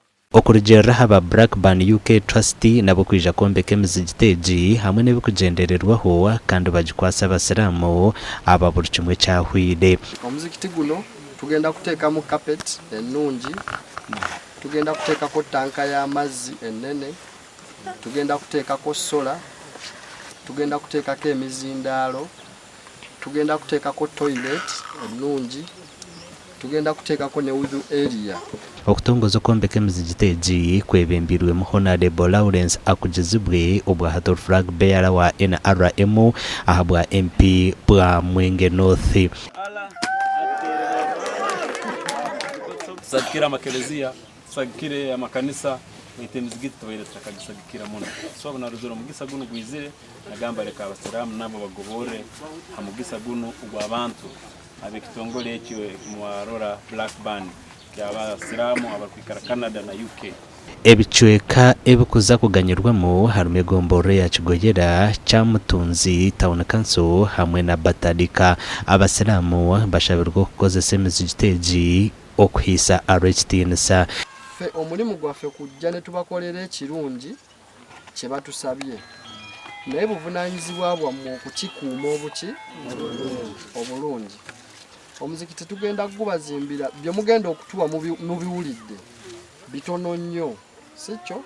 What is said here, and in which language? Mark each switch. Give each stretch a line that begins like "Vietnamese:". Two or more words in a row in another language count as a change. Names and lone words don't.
Nyankole: Okurujera haba Blackburn UK Trustee nabo kwija kombeka emizigiteegi hamwe n'ebikugendererwaho kandi bagikwasa abasiraamu aba buri kimwe kyahwire.
Ganda: Omuzikiti guno tugenda kuteekamu carpet ennungi, tugenda kuteekako tanka y'amazzi ennene, tugenda kuteekako sola, tugenda kuteekako emizindaalo, tugenda kuteekako toilet ennungi, tugenda kuteekako ne wudu area.
Nyankole: Okutongoza okombeka emizigiteegi kwebembirwemu Honorable Lawrence akugizibwe obwa
English: flag bearer
Nyankole: wa NRM ahabwa MP bwa Mwenge North. Sagikira amakelezia, sagikire amakanisa, emizigiti tubaire tutakagisagikira muno. So naruzura mugisa guno gwizire nagamba leka abasiramu nabo bagobore hamugisa guno ubw'abantu abekitongole ekyo mwarora Blackburn ky'abasiramu abakwikara Canada na UK. Ebicweka ebikuza kuganyirwamo harimo egomboro ya Kigoyera, Kyamutunzi Town Council hamwe na Batadika. Abasiramu bashabirwa kukozesa emizigiteegi okuhisa arechtinsa.
Ganda: Fe omulimu gwaffe kujja ne tubakolera ekirungi kye batusabye. Naye buvunaanyizibwa bwammwe okukikuuma obulungi. Omuzikiti tugenda gubazimbira bye mugenda okutuwa mubiwulidde bitono nnyo, si kyo?